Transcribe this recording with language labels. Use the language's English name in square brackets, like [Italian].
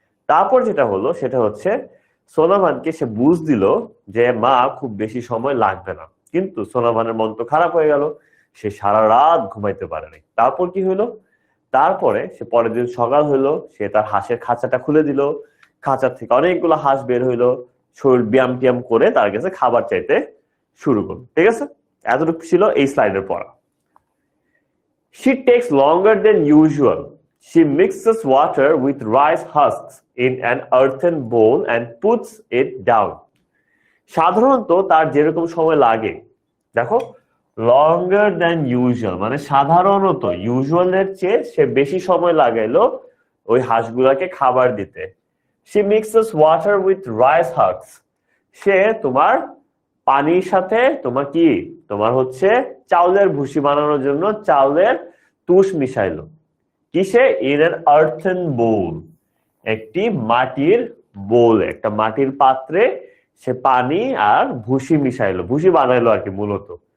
[Bangla] তারপর যেটা হলো সেটা হচ্ছে সোনাভানকে সে বুঝ দিল যে মা খুব বেশি সময় লাগবে না, কিন্তু সোনাভানের মন তো খারাপ হয়ে গেল, সে সারা রাত ঘুমাইতে পারেনি। তারপর কি হলো? তারপরে সে পরের দিন সকাল হইলো, সে তার হাঁসের খাঁচাটা খুলে দিল, খাঁচার থেকে অনেকগুলো হাঁস বের হইলো, শরীর ব্যায়াম টিয়াম করে তার কাছে খাবার চাইতে শুরু করলো। ঠিক আছে, এতটুকু ছিল এই স্লাইডের পড়া। [English] She takes longer than usual. She mixes water with rice husks in an earthen bowl and puts it down. [Bangla] সাধারণত তার যেরকম সময় লাগে, দেখো [English] longer than usual [Bangla] মানে সাধারণত ইউজুয়ালের চেয়ে সে বেশি সময় লাগাইলো ওই হাঁসগুলাকে খাবার দিতে। [English] She mixes water with rice husks. [Bangla] সে তোমার পানির সাথে তোমার কি তোমার হচ্ছে চাউলের ভুসি বানানোর জন্য চাউলের তুষ মিশাইলো। কিসে? [English] in an earthen bowl, [Bangla] একটি মাটির বোল, একটা মাটির পাত্রে সে পানি আর ভুসি মিশাইলো, ভুসি বানাইলো আর কি মূলত।